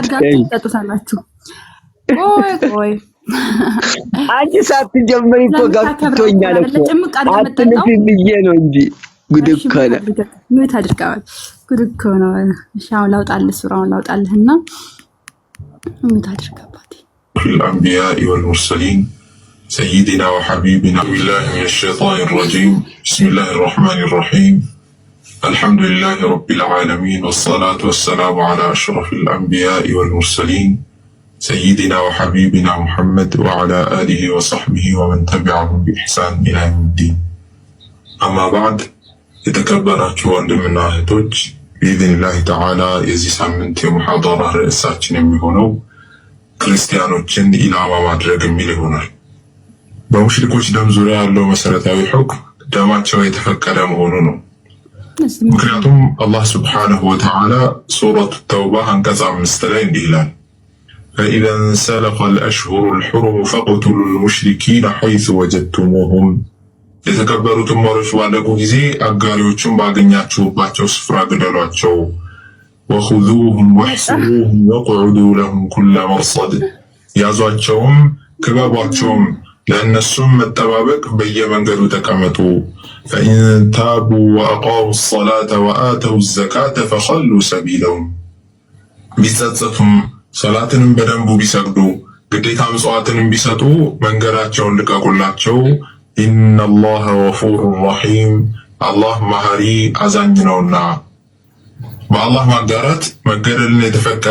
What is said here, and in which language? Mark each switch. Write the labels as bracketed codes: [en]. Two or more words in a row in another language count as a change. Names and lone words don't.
[am] ተጣጣላችሁ። ቆይ አንቺ ሳትጀምሪ እኮ ገብቶኛል እኮ አትንፊ ብዬ ነው እንጂ ጉድ እኮ ነው። ምን ታድርጋለህ? ጉድ እኮ ነው። እሺ አሁን ላውጣልህ ሱራውን ላውጣልህና ምን ታድርጋባት? [ar] الأنبياء والمرسلين سيدنا وحبيبنا بالله من الشيطان الرجيم بسم الله الرحمن الرحيم الحمد لله رب العالمين والصلاة والسلام على أشرف الأنبياء والمرسلين سيدنا وحبيبنا محمد وعلى آله وصحبه ومن تبعهم بإحسان إلى يوم الدين. أما بعد [am] የተከበራችሁ ወንድምና እህቶች بإذن ተዓላ የዚህ ሳምንት የሙሐደራ ርዕሳችን የሚሆነው ክርስቲያኖችን ኢላማ ማድረግ የሚል ይሆናል። በሙሽሪኮች ደም ዙሪያ ያለው መሰረታዊ ሁክም ደማቸው የተፈቀደ መሆኑ ነው። ምክንያቱም አላህ [ar] سبحانه وتعالى [am] ሱረቱ ተውባ አንቀጽ [ar] 5 [am] ላይ እንዲህ ይላል [ar] فإذا انسلخ الأشهر الحرم فاقتلوا المشركين حيث وجدتموهم [am] የተከበሩትን ወሮች ባለቁ ጊዜ አጋሪዎቹን ባገኛችሁባቸው ስፍራ ግደሏቸው። [ar] وخذوهم واحصروهم واقعدوا لهم كل مرصد [am] ያዟቸውም ክበቧቸውም ለእነሱም መጠባበቅ በየመንገዱ ተቀመጡ። [ar] فإن تابوا وأقاموا الصلاة وآتوا الزكاة فخلوا سبيلهم [am] ቢጸጸቱም ሰላትንም በደንቡ ቢሰግዱ ግዴታ ምጽዋትንም ቢሰጡ መንገዳቸውን ልቀቁላቸው። [ar] إن الله غفور رحيم [am] አላህ መሐሪ አዛኝ ነውና። በአላህ ማጋራት መገደልን የተፈቀደ